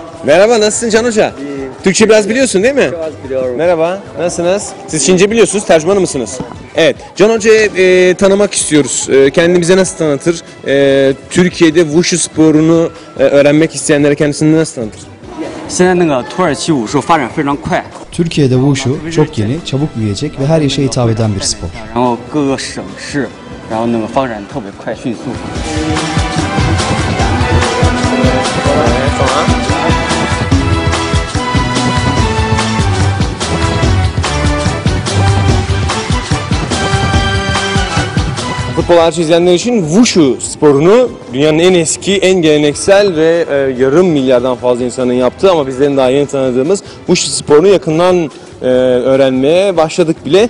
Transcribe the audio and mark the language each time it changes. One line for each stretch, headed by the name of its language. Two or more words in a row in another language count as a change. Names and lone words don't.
Turkish: Merhaba, nasılsın Can Hoca? İyiyim. Türkçe biraz biliyorsun değil mi? Çok az biliyorum. Merhaba, nasılsınız? Siz Çince biliyorsunuz, tercümanı mısınız? Evet, Can Hoca'yı tanımak istiyoruz. Kendimize nasıl tanıtır? Türkiye'de Wushu sporunu öğrenmek isteyenlere kendisini nasıl tanıtır?
Chinese: 现在那个土耳其武术发展非常快，
Turkish: Türkiye'de Wushu çok yeni, çabuk büyüyecek ve her yaşa hitap eden bir spor.
Chinese: 然后各个省市，然后那个发展特别快，迅速。
Turkish: Futbol Hariç izleyenler için Wushu sporunu dünyanın en eski, en geleneksel ve yarım milyardan fazla insanın yaptığı ama bizlerin daha yeni tanıdığımız Wushu sporunu yakından öğrenmeye başladık bile.